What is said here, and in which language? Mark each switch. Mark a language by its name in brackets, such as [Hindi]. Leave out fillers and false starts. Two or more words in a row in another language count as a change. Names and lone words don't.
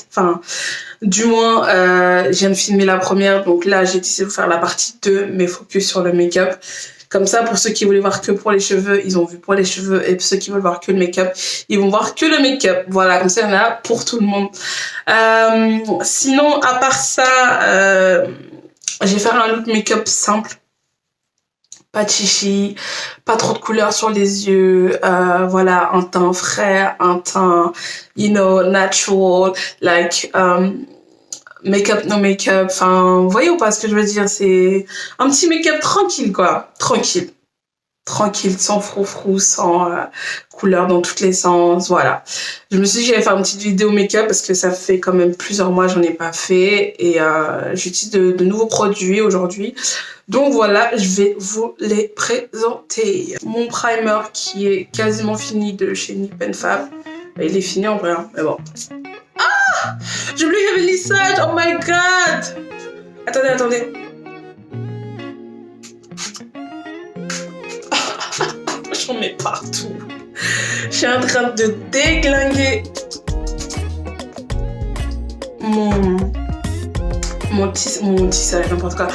[French] Enfin, du moins, je viens de filmer la première, donc là, j'ai décidé de vous faire la partie 2, mais focus sur le make-up. Comme ça, pour ceux qui voulaient voir que pour les cheveux, ils ont vu pour les cheveux. Et pour ceux qui veulent voir que le make-up, ils vont voir que le make-up. Voilà, comme ça, il y en a pour tout le monde. Sinon, à part ça, je vais faire un look make-up simple. Pas de chichi, pas trop de couleurs sur les yeux. Voilà, un teint frais, un teint, natural. [English] Like, make-up, no make-up, [French] enfin, vous voyez ou pas ce que je veux dire, c'est un petit make-up tranquille, quoi, tranquille, sans froufrou, sans couleur dans tous les sens, voilà. Je me suis dit que j'allais faire une petite vidéo make-up parce que ça fait quand même plusieurs mois que j'en ai pas fait et j'utilise de nouveaux produits aujourd'hui. Donc voilà, je vais vous les présenter. Mon primer qui est quasiment fini de chez Nip & Fab. Il est fini en vrai, hein, mais bon. J'ai oublié qu'il y avait le lissage, [English] oh my god! [French] Attendez. J'en mets partout. Je suis en train de déglinguer mon tissage, n'importe quoi.